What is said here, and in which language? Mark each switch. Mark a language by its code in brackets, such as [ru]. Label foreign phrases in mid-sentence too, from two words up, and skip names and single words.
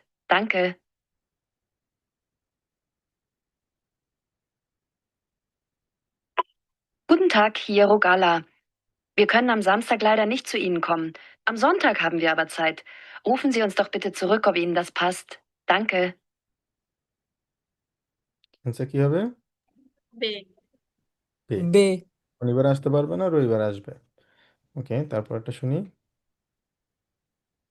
[de] Danke. Guten Tag, hier Rogala. Wir können am Samstag leider nicht zu Ihnen kommen. Am Sonntag haben wir aber Zeit. Rufen Sie uns doch bitte zurück, ob Ihnen das passt. Danke. [bn] আচ্ছা, কি হবে? বে পে। বে শনিবার আসতে পারবে না, রবিবার আসবে। ওকে, তারপর একটা শুনি।